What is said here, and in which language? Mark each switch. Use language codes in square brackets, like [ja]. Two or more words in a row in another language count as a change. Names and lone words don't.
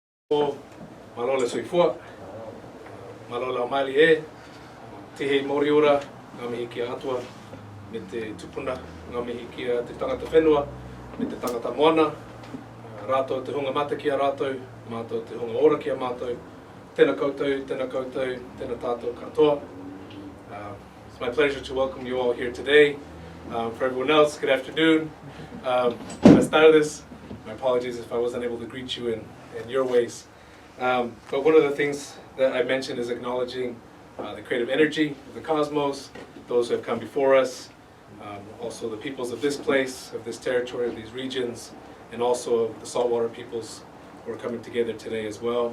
[sm] Malola soifua, malola maili e, [mi] tihe moriura, ngā mihi kia atua, me te tupuna, ngā mihi kia te tangata whenua, me te tangata moana, rātou te hunga mata kia rātou, mātou te hunga ora kia mātou, tēnā koutou, tēnā tātou katoa. [en] It's my pleasure to welcome you all here today. For everyone else, good afternoon. [es] Buenas tardes. [en] My apologies if I wasn't able to greet you in your ways. But one of the things that I mentioned is acknowledging the creative energy of the cosmos, those who have come before us, also the peoples of this place, of this territory, of these regions, and also the saltwater peoples who are coming together today as well.